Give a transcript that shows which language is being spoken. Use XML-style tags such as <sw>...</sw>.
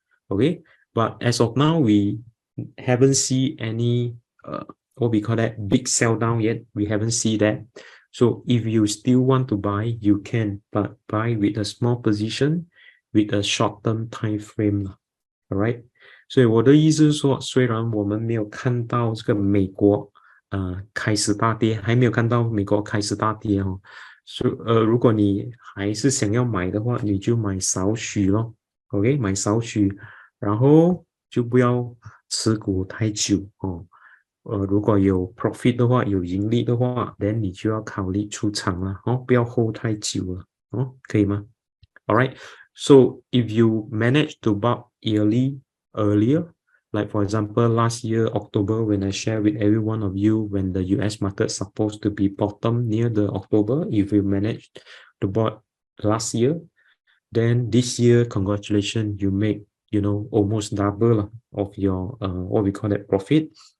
<en>Okay, but as of now, we haven't seen any what we call that big sell down yet. We haven't seen that. So if you still want to buy, you can, but buy with a small position with a short-term time frame. All right.</en> <zh>所以我的意思是说，虽然我们没有看到这个美国开始大跌，还没有看到美国开始大跌哦。如果你还是想要买的话，你就买少许咯 ，OK， 买少许，然后就不要持股太久哦。如果有 profit 的话，有盈利的话， then 你就要考虑出场了哦，不要 hold 太久了哦，可以吗 ？</zh> <en>Alright, so if you manage to buy earlier, like for example, last year, October, when I share with every one of you when the US market supposed to be bottom near the October, if you managed to buy last year, then this year, congratulations, you make, almost double of your, what we call it, profit.</en>